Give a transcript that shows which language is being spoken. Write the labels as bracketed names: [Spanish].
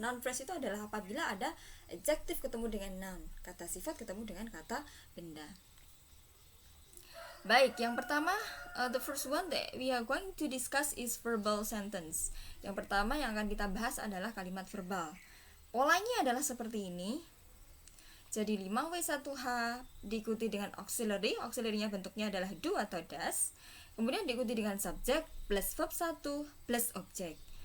[Indonesian] Noun phrase itu adalah apabila ada adjektif ketemu dengan noun, kata sifat ketemu dengan kata benda. Baik, yang pertama, [English] the first one that we are going to discuss is verbal sentence. [Indonesian] Yang pertama yang akan kita bahas adalah kalimat verbal. Polanya adalah seperti ini. Jadi 5W1H diikuti dengan auxiliary. Auxiliary-nya bentuknya adalah do atau does. Kemudian diikuti dengan subject plus verb 1 plus objek.